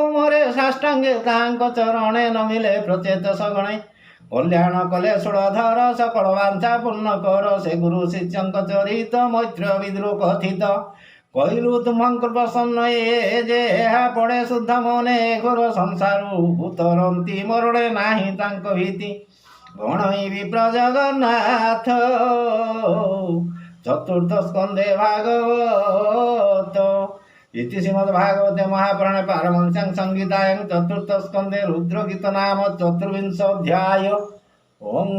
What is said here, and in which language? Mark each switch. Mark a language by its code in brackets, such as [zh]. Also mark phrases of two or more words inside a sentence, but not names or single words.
[or] ମୋରେ ସାଷ୍ଟାଙ୍ଗେ ତାଙ୍କ ଚରଣେ ନମିଲେ ପ୍ରଚେତ ସଗଣେ କଲ୍ୟାଣ କଲେ ଷୋଳଧର ସକଳ ବାଞ୍ଛା ପୂର୍ଣ୍ଣ କର ସେ ଗୁରୁ ଶିଷ୍ୟଙ୍କ ଚରିତ ମୈତ୍ର ବିଦୁର କଥିତ କହିଲୁ ତୁମଙ୍କ ପ୍ରସନ୍ନ ଏ ଯେ ଏହା ପଡ଼େ ଶୁଦ୍ଧ ମନେ ଘୋର ସଂସାରୁ ଉତରନ୍ତି ମରଣେ ନାହିଁ ତାଙ୍କ ଭୀତି ଗଣଇ ବିପ୍ର ଜଗନ୍ନାଥ ଚତୁର୍ଥ ସ୍କନ୍ଧେ ଭାଗବତ [sa] इति श्रीमद्भागवते महापुराणे पारमहंस्यां संहितायां चतुर्थ स्कन्धे रुद्रगीत नाम 24 अध्याय। ओम।